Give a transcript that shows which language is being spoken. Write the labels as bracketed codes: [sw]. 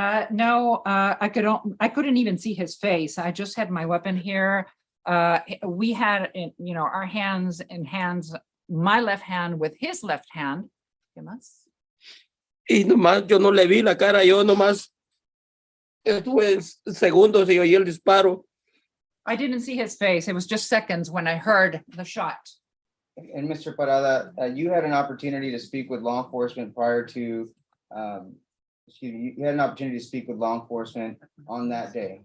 [en] No, I couldn't even see his face. I just had my weapon here. We had, our hands in hands, my left hand with his left hand. [es] ¿Qué más? Y nomás yo no le vi la cara, yo nomás estuve segundos y oí el disparo. [en] I didn't see his face. It was just seconds when I heard the shot. And Mr. Parada, you had an opportunity to speak with law enforcement prior to, you had an opportunity to speak with law enforcement on that day.